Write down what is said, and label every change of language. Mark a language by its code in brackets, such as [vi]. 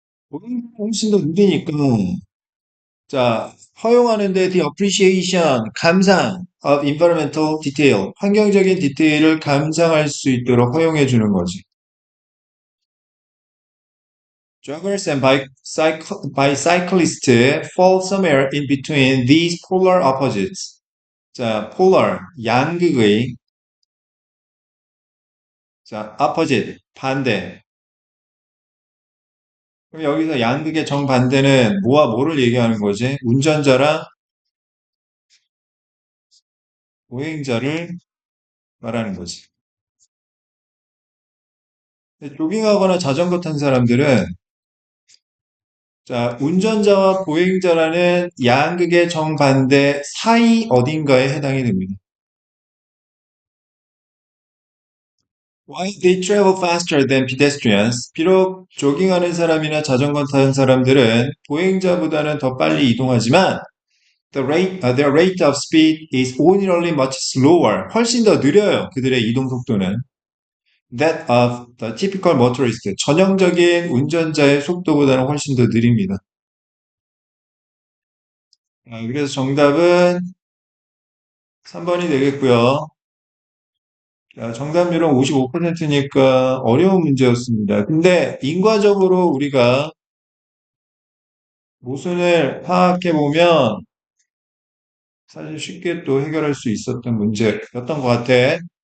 [ko] 보행자가 훨씬 더 느리니까, 자, 허용하는데 [en] the appreciation, [ko] 감상 [en] of environmental detail, [ko] 환경적인 디테일을 감상할 수 있도록 허용해 주는 거지. [en] Joggers and bicyclists fall somewhere in between these polar opposites. [ko] 자, polar, 양극의, 자, opposite, 반대. 그럼 여기서 양극의 정반대는 뭐와 뭐를 얘기하는 거지? 운전자랑 보행자를 말하는 거지. 근데 조깅하거나 자전거 탄 사람들은 자, 운전자와 보행자라는 양극의 정반대 사이 어딘가에 해당이 됩니다. [en] While they travel faster than pedestrians, [ko] 비록 조깅하는 사람이나 자전거 타는 사람들은 보행자보다는 더 빨리 이동하지만 [en] their rate of speed is ordinarily much slower. [ko] 훨씬 더 느려요. 그들의 이동 속도는. [en] That of the typical motorist. [ko] 전형적인 운전자의 속도보다는 훨씬 더 느립니다. 그래서 정답은 3번이 되겠고요. 정답률은 55%니까 어려운 문제였습니다. 근데 인과적으로 우리가 모순을 파악해 보면 사실 쉽게 또 해결할 수 있었던 문제였던 것 같아.